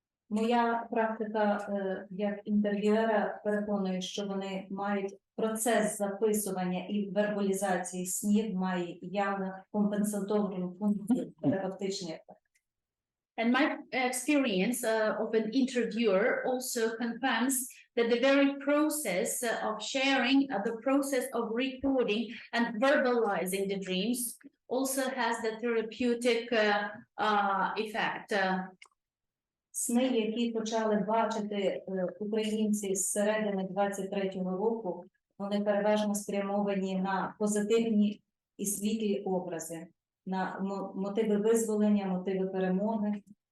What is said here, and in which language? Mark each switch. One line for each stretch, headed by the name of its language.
Ukrainian: Моя практика як інтерв'юера переконує, що вони мають процес записування і вербалізації снів має явно компенсаторну функцію терапевтичної.
English: And my experience of an interviewer also confirms that the very process of sharing, the process of recording and verbalizing the dreams also has the therapeutic effect.
Ukrainian: Сни, які почали бачити українці з середини 23-го року, вони переважно спрямовані на позитивні і світлі образи, на мотиви визволення, мотиви перемоги.